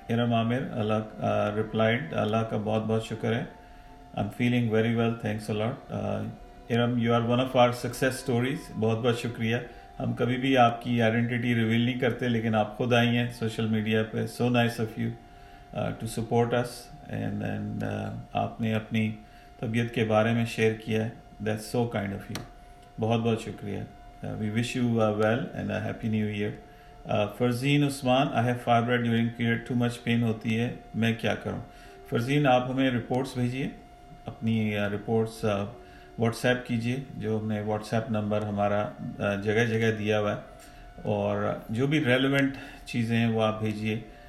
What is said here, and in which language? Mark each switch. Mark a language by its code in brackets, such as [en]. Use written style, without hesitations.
[ur] ارم عامر اللہ replied, اللہ کا بہت بہت شکر ہے. [en] I'm feeling very well, thanks a lot. Iram, you are one of our success stories. [ur] بہت بہت شکریہ. ہم کبھی بھی آپ کی آئیڈینٹی ریویل نہیں کرتے، لیکن آپ خود آئی ہیں سوشل میڈیا پہ. [en] so nice of you to support us, and [ur] آپ نے اپنی طبیعت کے بارے میں شیئر کیا ہے. [en] That's so kind of you. [ur] بہت بہت شکریہ. [en] We wish you well and happy new year. [ur] Farzeen Usman, [en] I have fibroid during period, too much pain [ur] ہوتی ہے، میں کیا کروں؟ فرزین، آپ ہمیں رپورٹس بھیجیے، اپنی رپورٹس واٹس ایپ کیجیے، جو ہم نے واٹس ایپ نمبر ہمارا جگہ جگہ دیا ہوا ہے، اور جو بھی ریلیونٹ چیزیں ہیں وہ آپ بھیجیے.